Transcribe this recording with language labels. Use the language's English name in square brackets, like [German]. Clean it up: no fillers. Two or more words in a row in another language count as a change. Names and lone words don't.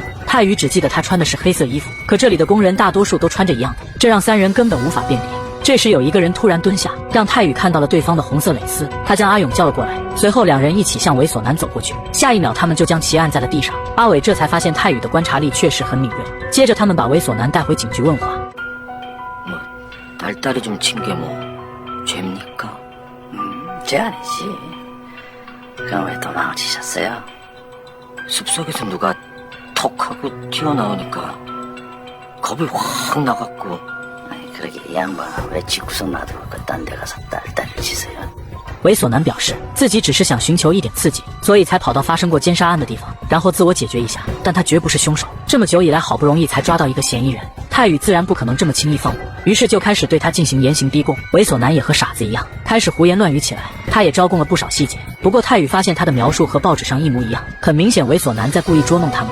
[Chinese] 泰宇只记得他穿的是黑色衣服，可这里的工人大多数都穿着一样的，这让3人根本无法辨别。这时有一个人突然蹲下，让泰宇看到了对方的红色蕾丝，他将阿勇叫了过来，随后2人一起向猥琐男走过去，下一秒他们就将其按在了地上。阿伟这才发现泰宇的观察力确实很敏锐，接着他们把猥琐男带回警局问话。 [Korean] 딸딸이 좀 친 게 뭐 죄입니까? 죄 아니지. 그럼 왜 도망치셨어요? 숲속에서 누가 턱 하고 튀어나오니까 겁이 확 나갖고. 아니 그러게 이 양반아 왜 집구석 놔두고 딴 데 가서 딸딸을 치세요? [Chinese] 猥琐男表示自己只是想寻求一点刺激，所以才跑到发生过奸杀案的地方，然后自我解决一下，但他绝不是凶手。这么久以来，好不容易才抓到一个嫌疑人，泰宇自然不可能这么轻易放过，于是就开始对他进行严刑逼供。猥琐男也和傻子一样，开始胡言乱语起来。他也招供了不少细节，不过泰宇发现他的描述和报纸上一模一样，很明显猥琐男在故意捉弄他们。